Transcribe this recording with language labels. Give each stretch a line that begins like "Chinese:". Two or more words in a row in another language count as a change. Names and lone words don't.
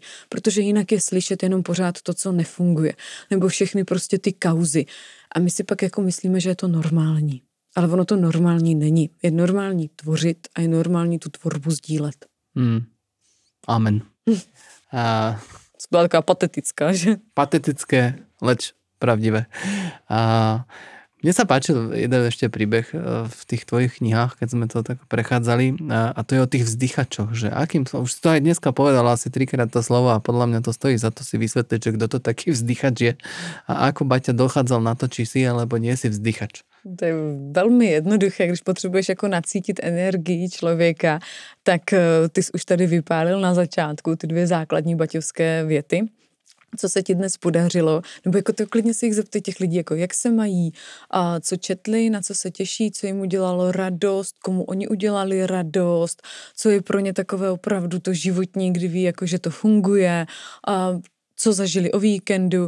Czech: Protože jinak je slyšet jenom pořád to, co nefunguje. Nebo všechny prostě ty kauzy. A my si pak jako myslíme, že je to normální. Ale ono to normální není. Je normální tvořit a je normální tu tvorbu sdílet. Amen. Byla taková patetická, že?
Slovak: Patetické, leč pravdivé. Mne sa páčil jeden ešte príbeh v tých tvojich knihách, keď sme to tak prechádzali, a to je o tých vzdychačoch, že už si to aj dneska povedala asi 3-krát to slovo a podľa mňa to stojí za to si vysvetliť, že kto to taký vzdychač je a ako Baťa dochádzal na to, či si alebo nie si vzdychač.
Czech: To je velmi jednoduché, když potřebuješ jako nacítit energii člověka, tak ty jsi už tady vypálil na začátku ty 2 základní baťovské věty. Co se ti dnes podařilo, nebo jako to klidně si jich zeptej těch lidí, jako jak se mají, a co četli, na co se těší, co jim udělalo radost, komu oni udělali radost, co je pro ně takové opravdu to životní, kdy ví, jako, že to funguje, a co zažili o víkendu.